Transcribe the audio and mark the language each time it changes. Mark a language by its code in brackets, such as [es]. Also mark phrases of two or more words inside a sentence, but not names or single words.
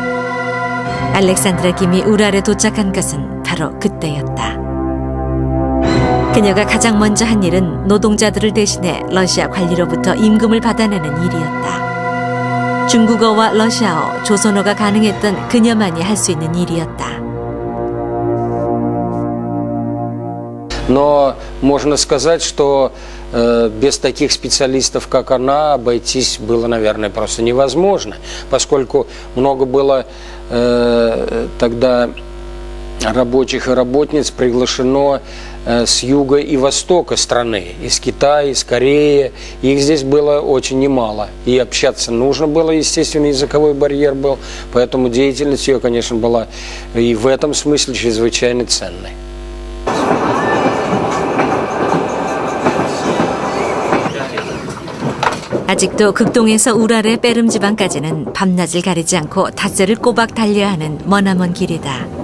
[ko] 알렉산드라 김이 우랄에 도착한 것은 바로 그때였다. 그녀가 가장 먼저 한 일은 노동자들을 대신해 러시아 관리로부터 임금을 받아내는 일이었다. 중국어와 러시아어, 조선어가 가능했던 그녀만이 할 수 있는 일이었다. [ru] Но можно сказать, что без таких специалистов, как она, обойтись было, наверное, просто невозможно, поскольку много было тогда рабочих и работниц приглашено с юга и востока страны, из Китая, из Кореи. Их здесь было очень немало. И общаться нужно было, естественно, языковой барьер был. Поэтому деятельность ее, конечно, была и в этом смысле чрезвычайно ценной. [ko] 아직도 극동에서 우랄의 베름 지방까지는 밤낮을 가리지 않고 닷새를 꼬박 달려야 하는 머나먼 길이다.